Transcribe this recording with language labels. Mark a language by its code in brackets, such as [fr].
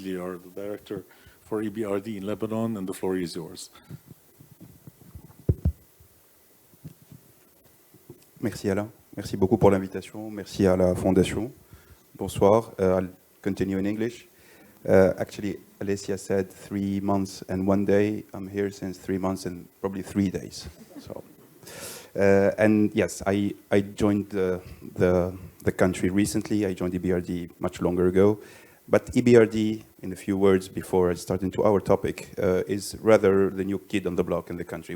[en] You are the director for EBRD in Lebanon, and the floor is yours. [fr] Merci Alain, merci beaucoup pour l'invitation, merci à la Fondation. Bonsoir, [en] I'll continue in English. Actually, Alessia said 3 months and 1 day. I'm here since 3 months and probably 3 days. So, and yes, I joined the country recently. I joined EBRD much longer ago. But EBRD, in a few words before I start into our topic, is rather the new kid on the block in the country.